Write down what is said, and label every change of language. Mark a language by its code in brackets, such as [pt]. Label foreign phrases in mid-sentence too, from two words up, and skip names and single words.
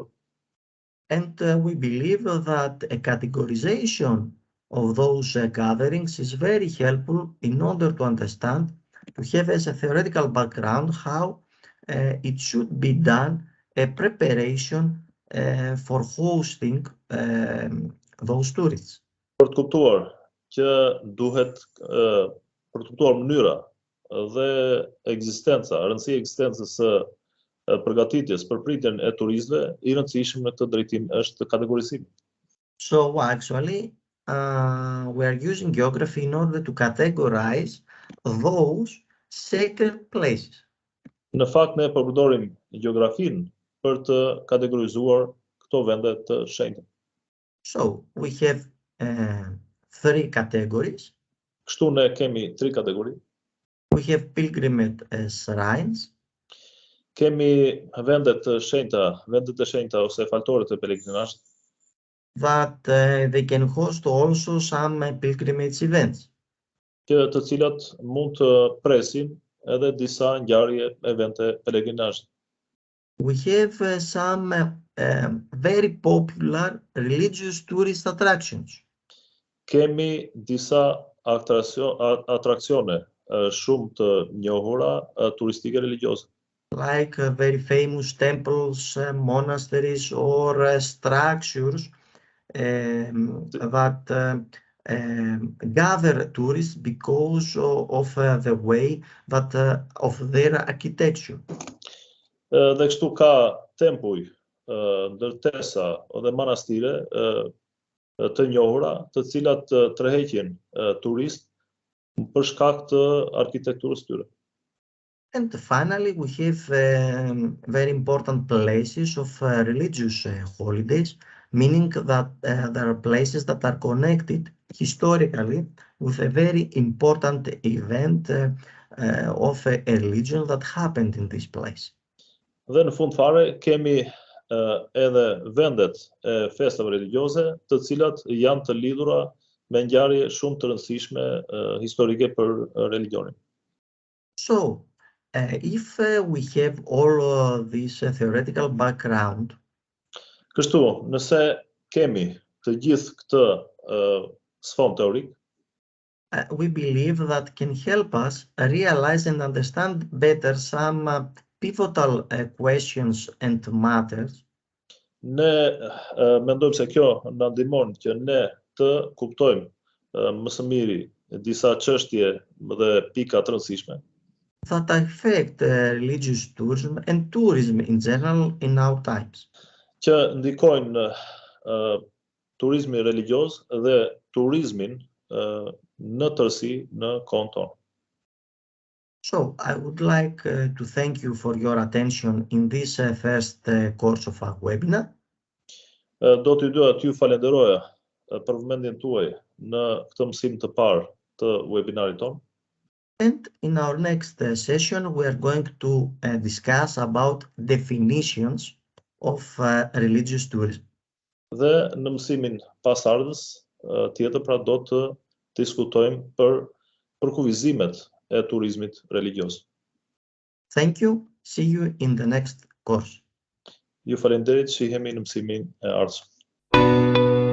[en] And we believe that a categorization of those gatherings is very helpful in order to understand, to have as a theoretical background how it should be done, a preparation for hosting those tourists. [sq] Për të kuptuar që duhet për të kuptuar mënyra dhe ekzistenca, rëndësia e ekzistencës së përgatitjes për pritjen e turistëve, i rëndësishëm në këtë drejtim është kategorizimi. [en] So actually, we are using geography in order to categorize those sacred places. [sq] Në fakt ne përdorim gjeografinë për të kategorizuar këto vende të shenjta. [en] So we have 3 categories. [sq] Kështu ne kemi 3 kategori. [en] We have pilgrimage shrines. [sq] Kemi vendet e shenjta ose faltorët e pelegrinazhit. [en] That they can host also some pilgrimage events. [sq] Të cilat mund të presin edhe disa ngjarje evente pelegrinazhit. [en] We have some very popular religious tourist attractions. [sq] Kemi disa atraksione shumë të njohura turistike religjioze. [en] Like very famous temples, monasteries, or structures that gather tourists because of the way that of their architecture. [sq] Dhe kështu ka tempuj, ndërtesa dhe manastire të njohura, të cilat tërheqin turist për shkak të arkitekturës tyre. [en] And finally, we have very important places of religious holidays, meaning that there are places that are connected historically with a very important event of a religion that happened in this place. [sq] Dhe në fund fare kemi edhe vendet e festave religjioze, të cilat janë të lidhura me ngjarje shumë të rëndësishme historike për religionin. [en] So, if we have all this theoretical background, [sq] kështu, nëse kemi të gjithë këtë sfond teorik, [en] we believe that can help us realize and understand better some pivotal questions and matters. [sq] Ne mendojmë se kjo na ndihmon që ne të kuptojmë më së miri disa çështje dhe pika të rëndësishme [en] that affect religious tourism and tourism in general in our times. [sq] Që ndikojnë turizmi religios dhe turizmin në tërësi në kohën tonë. [en] So, I would like to thank you for your attention in this first course of our webinar. [sq] Do t'ju doja t'ju falenderoja për vëmendjen tuaj në këtë mësim të parë të webinarit tonë. [en] And in our next session, we are going to discuss about definitions of religious tourism. [sq] Dhe në mësimin pasardhës tjetër pra do të diskutojmë për përkufizimet e turizmit religios. [en] Thank you. See you in the next course. [sq] Ju falenderit, shihemi në mësimin e ardhshëm.